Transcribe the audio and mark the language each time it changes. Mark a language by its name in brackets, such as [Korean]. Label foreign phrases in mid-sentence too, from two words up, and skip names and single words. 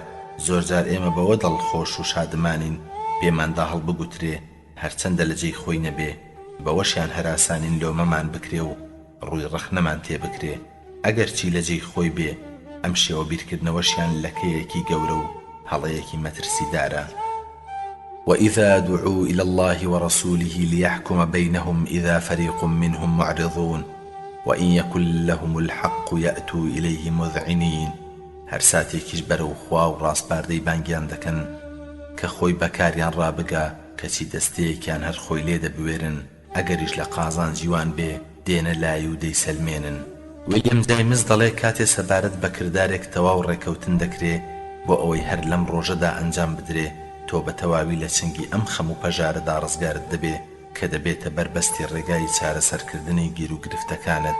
[Central Kurdish] زۆرجار ئێمە بەوە دڵخۆش و شادمانین پێماندا هەڵبگوترێ هەرچەندە لە جێی خۆی نەبێ، بەوەشیان هەراسانین لۆمەمان بکرێ و ڕووی ڕەخنەمان تێ بکرێ. ئەگەر چی لە جێی خۆی بێ، ئەم شێوە بیرکردنەوەشیان لەکەیەکی گەورە و هەڵەیەکی مەترسیدارە. [Arabic] وإذا دعوا إلى الله ورسوله ليحكم بينهم إذا فريق منهم معرضون وإن يكن لهم الحق يأتوا إليه مذعنين. [Central Kurdish] هەر ساتێکیش بەرەو خوا و ڕاستپاردەی بانگیان دەکەن کە خۆی بەکاریان ڕابگا، کەچی دەستەیەکیان هەر خۆی لێ دەبوێرن، ئەگەریش لە قازان جیوان بێ دێنە لای و دەیسەلمێنن. ویلیەم جایمس دەڵێ کاتێ سەبارەت بە کردارێک تەواو ڕێکەوتن دەکرێ بۆ ئەوەی هەر لەم ڕۆژەدا ئەنجام بدرێ، تۆ بە تەواوی لە چنگی ئەم خەم و پەژارەدا ڕزگارت دەبێ کە دەبێتە بەربەستی ڕێگای چارەسەرکردنی گیر و گرفتەکانت.